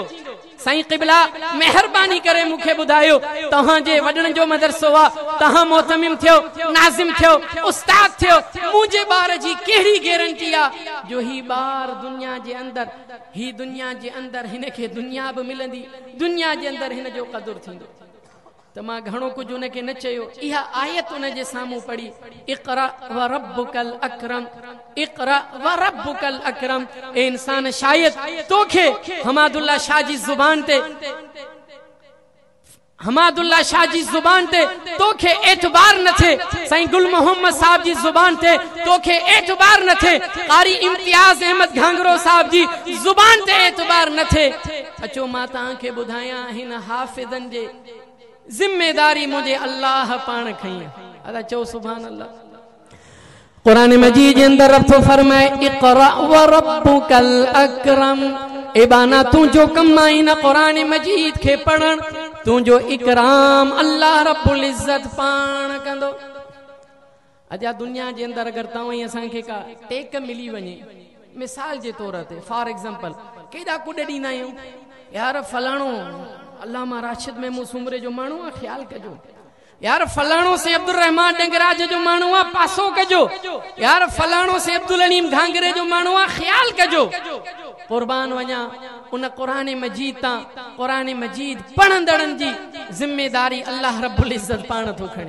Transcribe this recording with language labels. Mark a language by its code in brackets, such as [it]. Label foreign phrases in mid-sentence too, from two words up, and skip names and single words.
[sd] साईं क़िबला मेहरबानी करे मूंखे ॿुधायो, तव्हांजे वॾनि जो मदरसो आहे, तव्हां मोहतमिम थियो, नाज़िम थियो, उस्ताद थियो, मुंहिंजे ॿार जी कहिड़ी गारंटी आहे जो ही ॿार दुनिया जे अंदरि हिन खे दुनिया बि मिलंदी, दुनिया जे अंदरि हिन जो क़दुरु थींदो। त मां घणो कुझु उनखे न चयो, इहा आयत उन जे साम्हूं पढ़ी, [ar] اقرأ وربك الأكرم، اقرأ وربك الأكرم. [sd] ए इंसान, शायद तोखे हमादुल्ला शाह जी ज़ुबान ते तोखे एतबार न थे, साईं गुल मोहम्मद साहब जी ज़ुबान ते तोखे एतबार न थे, कारी इम्तियाज़ अहमद घांगरो साहब जी ज़ुबान ते एतबार न थे। अचो मां तव्हांखे ॿुधायां, हिन हाफ़िज़नि जे जिम्मेदारी मुझे अल्लाह पाण खई। अदा चो [ar] سبحان الله. [sd] कुरान मजीद के अंदर रब तो फरमाए, [ar] اقرأ وربك الأكرم. [sd] ए बाना तू जो कमाई न कुरान मजीद के पढ़न, तू जो इकराम [ar] الله رب العزة [sd] पाण कंदो। अजा दुनिया के अंदर अगर तव्हीं असांखे का टेक मिली वने, मिसाल के तौर ते [en] for example [sd] केड़ा कुड ॾींदा आहियूं, यार फलाणो अल्लामा राशिद महमूद सुमरे जो माण्हू आहे, ख्याल कजो। यार फलाणो से अब्दुल रहमान डंगराज जो माण्हू आहे, पासो कजो। यार फलाणो से अब्दुल अलीम घांगरे जो माण्हू आहे, ख्याल कजो। कुर्बान वञा उन कुरान मजीद ता, कुरान मजीद पढ़ंदड़नि जी जिम्मेदारी [ar] الله رب العزة [sd] पाण थो खणे।